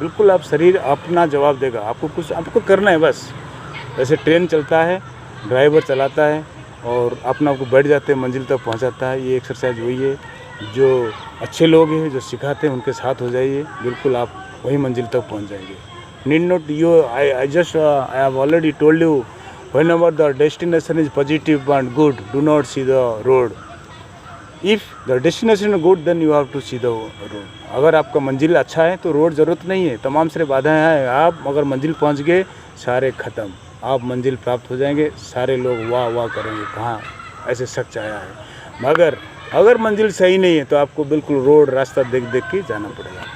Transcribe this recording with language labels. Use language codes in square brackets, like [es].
[hi] बिल्कुल आप शरीर अपना जवाब देगा, आपको करना है बस। जैसे ट्रेन चलता है, ड्राइवर चलाता है और अपना आपको बैठ जाते हैं, मंजिल तक पहुंचाता है। ये एक्सरसाइज वही है, जो अच्छे लोग हैं जो सिखाते हैं उनके साथ हो जाइए, बिल्कुल आप वही मंजिल तक पहुंच जाएंगे। [en] Need not you I have already told you, whenever the destination is positive and good, do not see the road. If the destination is good, then you have to see the road. [hi] अगर आपका मंजिल अच्छा है तो road ज़रूरत नहीं है, तमाम सारे बाधाएं हैं। आप अगर मंजिल पहुंच गए सारे ख़त्म, आप मंजिल प्राप्त हो जाएंगे, सारे लोग वाह वाह करेंगे, कहाँ ऐसे शख्स आया है। मगर अगर मंजिल सही नहीं है तो आपको बिल्कुल रोड रास्ता देख देख के जाना पड़ेगा।